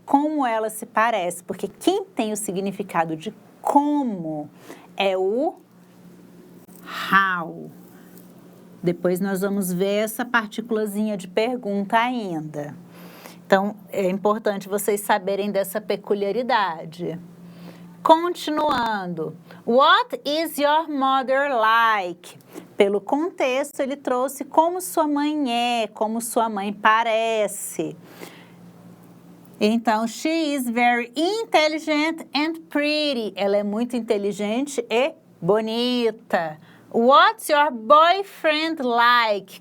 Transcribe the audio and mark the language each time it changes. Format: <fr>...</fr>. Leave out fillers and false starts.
<pt>Como ela se parece? Porque quem tem o significado de como é o how. Depois nós vamos ver essa partículazinha de pergunta ainda. Então, é importante vocês saberem dessa peculiaridade. Continuando.</pt> <en>What is your mother like?</en> <pt>Pelo contexto, ele trouxe como sua mãe é, como sua mãe parece. Então,</pt> <en>she is very intelligent and pretty.</en> <pt>Ela é muito inteligente e bonita.</pt> <en>What's your boyfriend like?</en>